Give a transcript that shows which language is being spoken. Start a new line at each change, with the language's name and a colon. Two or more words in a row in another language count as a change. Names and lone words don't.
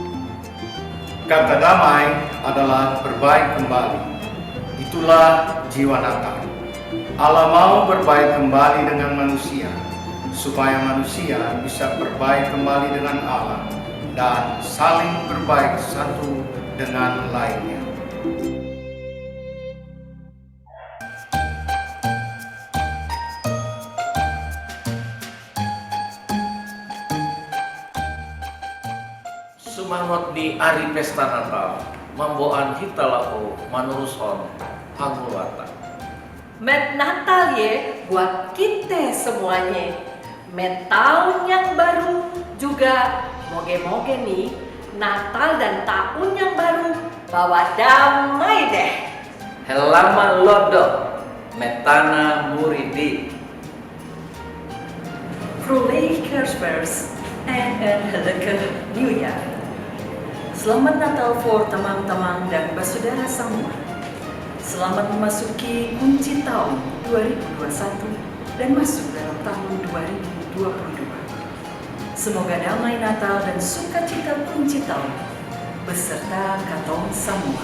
Indonesian: Kata damai adalah berbaik kembali. Itulah jiwa Natal. Allah mau berbaik kembali dengan manusia, supaya manusia bisa berbaik kembali dengan Allah, dan saling berbaik satu dengan lainnya.
Batak Toba: Sumangot di Ari Pesta Natal, mamboan hitalao manuruson hangulwata.
Indonesian: Met Natal ye buat kita semuanya. Met tahun yang baru juga moge-moge nih Natal dan tahun yang baru bawa damai deh. Helama lodo, metana muridi.
Dutch: Vrolijk Kerstfeest en een gelukkig nieuwjaar.
Indonesian: Selamat Natal voor teman-teman dan bersaudara semua. Selamat memasuki kunci tahun 2021 dan masuk dalam tahun 2022. Semoga damai Natal dan sukacita kunci tahun beserta katong semua.